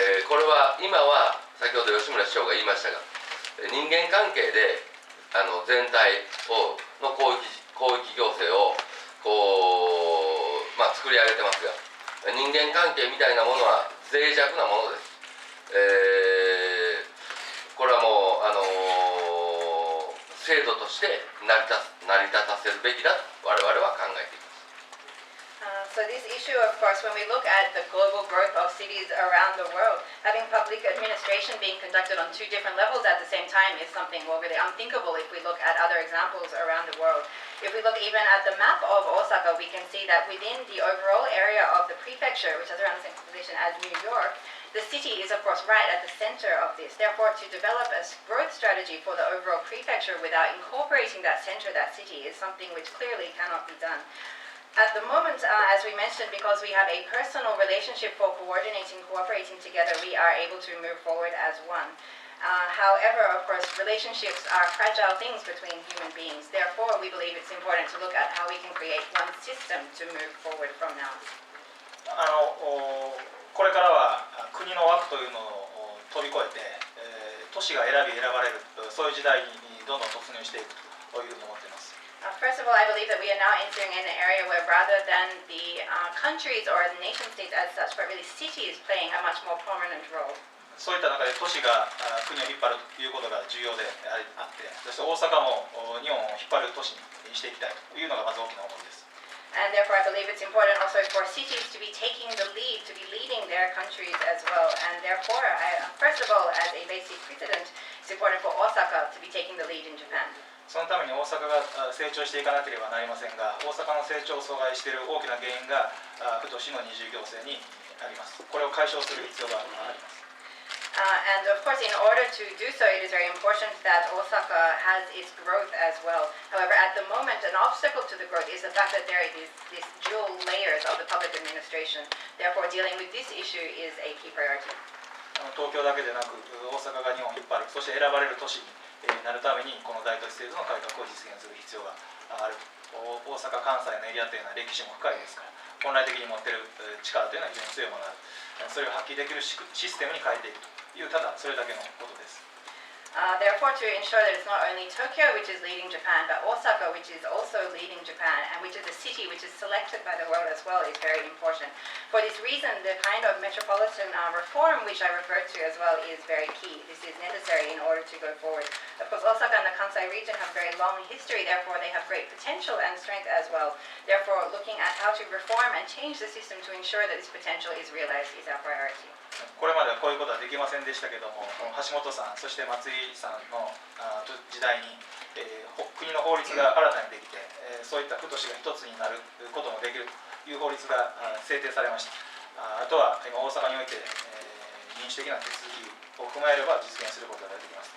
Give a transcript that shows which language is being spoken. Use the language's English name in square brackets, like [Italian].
[Japanese] これは今は先ほど吉村市長が言いましたが、人間関係で全体の広域行政を作り上げてますが、人間関係みたいなものは脆弱なものです。これはもう制度として成り立たせるべきだと我々は考えています。 [English] So this issue, of course, when we look at the global growth of cities around the world, having public administration being conducted on two different levels at the same time is something really unthinkable if we look at other examples around the world. If we look even at the map of Osaka, we can see that within the overall area of the prefecture, which has around the same position as New York, the city is, of course, right at the center of this. Therefore, to develop a growth strategy for the overall prefecture without incorporating that center, that city, is something which clearly cannot be done. At the moment, as we mentioned, because we have a personal relationship for coordinating, cooperating together, we are able to move forward as one. However, of course, relationships are fragile things between human beings. Therefore, we believe it's important to look at how we can create one system to move forward from now. [Japanese] これからは国の枠というのを飛び越えて、都市が選ばれる、そういう時代にどんどん突入していくというふうに思っています。 [English] First of all, I believe that we are now entering an area where rather than the countries or the nation states as such, but really cities playing a much more prominent role. [Japanese] そういった中で都市が国を引っ張るということが重要であって、そして大阪も日本を引っ張る都市にしていきたいというのがまず大きな思いです。 [English] And therefore, I believe it's important also for cities to be taking the lead, to be leading their countries as well. And therefore, first of all, as a basic precedent, it's important for Osaka to be taking the lead in Japan. [Japanese] そのために大阪が成長していかなければなりませんが、大阪の成長を阻害している大きな原因が府都市の二重行政にあります。これを解消する必要があります。 [English] And of course, in order to do so, it is very important that Osaka has its growth as well. However, at the moment, an obstacle to the growth is the fact that there is these dual layers of the public administration. Therefore, dealing with this issue is a key priority. [Japanese] 東京だけでなく、大阪が日本を引っ張る、そして選ばれる都市になるために、この大都市制度の改革を実現する必要がある。大阪・関西のエリアというのは歴史も深いですから、本来的に持っている力というのは非常に強いものがある。それを発揮できるシステムに変えていくという、ただそれだけのことです。 [English] Therefore, to ensure that it's not only Tokyo which is leading Japan, but Osaka which is also leading Japan, and which is a city which is selected by the world as well, is very important. For this reason, the kind of metropolitan reform which I referred to as well is very key. This is necessary in order to go forward. Of course, Osaka and the Kansai region have very long history, therefore they have great potential and strength as well. Therefore, looking at how to reform and change the system to ensure that this potential is realized is our priority. [Japanese] これまではこういうことはできませんでしたけども、橋本さん、そして松井さんの時代に、国の法律が新たにできて、そういった府都市が一つになることもできるという法律が制定されました。あとは今大阪において、民主的な手続きを踏まえれば実現することができます。